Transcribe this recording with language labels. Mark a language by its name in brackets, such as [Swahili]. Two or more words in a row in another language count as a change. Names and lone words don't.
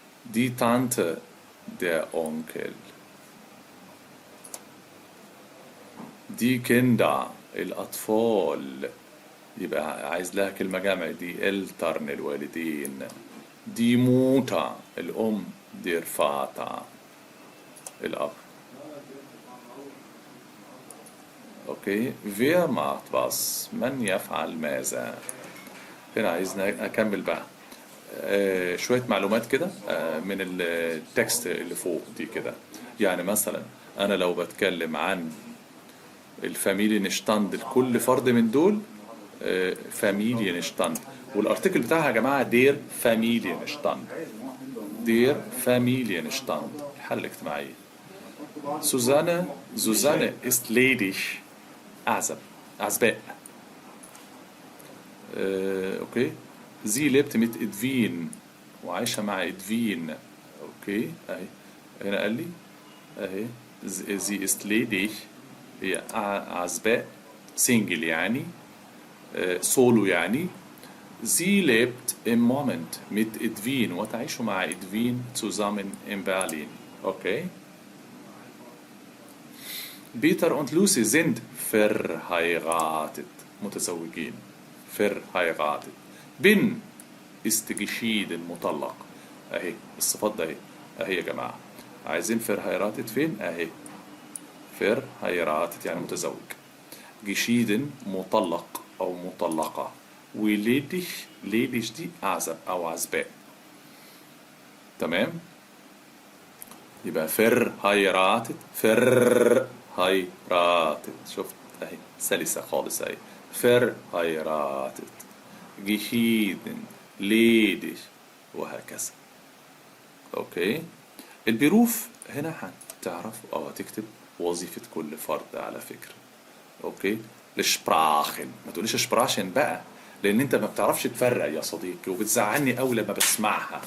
[German] die Tante der Onkel. Die Kinder [Arabic] الأطفال، يبقى عايز لها كلمة جمع، [German] die Eltern [Arabic] الوالدين. [German] die Mutter [Arabic] الأم، [German] der Vater [Arabic] الأب. اوكي، [German] wer macht was، [Arabic] من يفعل ماذا. هنا عايزنا اكمل بقى شوية معلومات كده من التكست اللي فوق دي كده. يعني مثلا انا لو بتكلم عن الفاميلينشتاند لكل فرد من دول، فاميلينشتاند، والارتكل بتاعها يا جماعة [German] der Familienstand. der Familienstand [Arabic] الحالة الاجتماعية. [German] Susanne ist ledig. [Arabic] أعزباء. اوكي. [German] sie lebt mit Edwin، [Arabic] وعايشة مع إدفين. اوكي اهي، هنا قال لي اهي [German] sie ist ledig، [Arabic] هي أعزباء، سنجل يعني، سولو يعني. [German] sie lebt im Moment mit Edwin، [Arabic] وتعيش مع إدفين [German] zusammen in Berlin. [Arabic] اوكي. [German] Peter und Lucy sind verheiratet، [Arabic] متزوجين. [German] verheiratet. bin ist geschieden، [Arabic] مطلق. اهي الصفات ده اهي، اهي يا جماعة. عايزين verheiratet فين؟ اهي verheiratet يعني متزوج. geschieden مطلق او مطلقة. وليدش، ليدش دي أعزب او عزباء. تمام. يبقى [German] verheiratet، verheiratet، [Arabic] شفت اهي سلسة خالص اهي. [German] verheiratet، geschieden، ledig، [Arabic] وهكذا. اوكي. البروف هنا هتعرف او هتكتب وظيفة كل فرد على فكرة. اوكي. الشبراخن، ما تقوليش شبراشن بقى، لان انت ما بتعرفش تفرق يا صديقي، وبتزعلني قوي لما بسمعها.